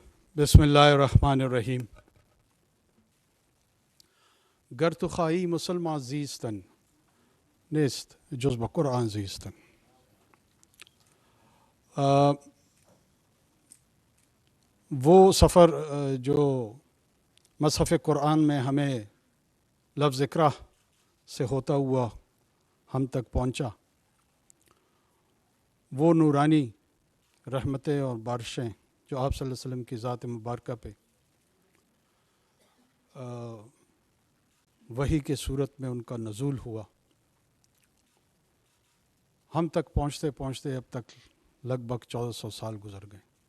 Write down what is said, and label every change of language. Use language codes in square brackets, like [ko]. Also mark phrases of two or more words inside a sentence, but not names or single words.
[ar] بسم الله الرحمن الرحیم. [fa] گر تو خواهی مسلمان زیستن نیست جز با قرآن زیستن. [ur] وہ سفر جو مصحف قرآن میں ہمیں لفظ اقرا سے ہوتا ہوا ہم تک پہنچا، وہ نورانی رحمتیں اور بارشیں جو آپ [ar] صلی اللہ علیہ وسلم [ur] کی ذات مبارکہ پہ وحی کے صورت میں ان کا نزول ہوا، ہم تک پہنچتے پہنچتے اب تک لگ بھگ 1400 سال گزر گئے.